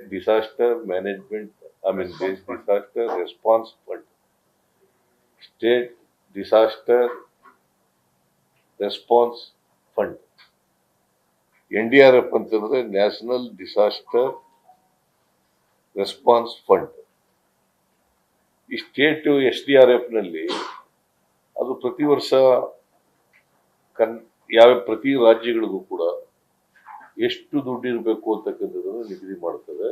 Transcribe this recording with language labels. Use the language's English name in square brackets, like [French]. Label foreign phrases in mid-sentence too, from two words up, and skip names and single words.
[English] disaster management, disaster response fund. State disaster response fund. NDRF ಅಂತಂದ್ರೆ National Disaster Response Fund. [Kannada] ಈ ಸ್ಟೇಟ್ SDRF ನಲ್ಲಿ ಅದು ಪ್ರತಿ ವರ್ಷ ಪ್ರತಿ ರಾಜ್ಯಗಳಿಗೂ ಕೂಡ ಎಷ್ಟು ದುಡ್ಡು ಇರಬೇಕು ಅಂತಕ್ಕಂಥದ್ದನ್ನು ನಿಗದಿ ಮಾಡ್ತದೆ.